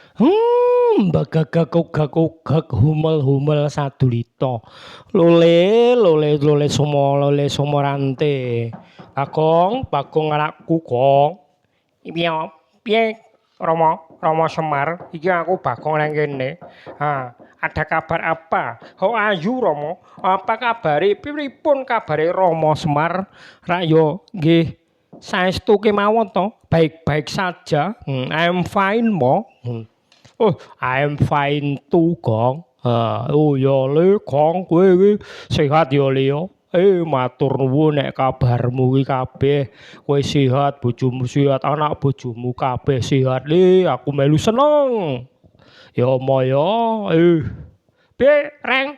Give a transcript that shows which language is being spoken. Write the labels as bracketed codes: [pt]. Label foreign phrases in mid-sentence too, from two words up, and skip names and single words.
[jv] Bagagag humel-humel sadulita. Lole somorante. Bagong anakku, Gong. Piye Rama Semar? Iki aku Bagong nang kene. [id] Ada kabar apa? [en] How are you, Rama? [jv] Apa kabare? Pripun kabare Rama Semar? Rak yo nggih saestu kemawon to. [id] Baik-baik saja. [en] I'm fine, Mo. Oh, I'm fine too, Gong. [jv] Oh ya le, Gong, kowe iki sehat ya le ya. Matur nuwun nek kabarmu iki kabeh kowe sehat, bojomu sehat, anak bojomu kabeh sehat le, aku melu seneng. Ya mo ya. Piye, Reng?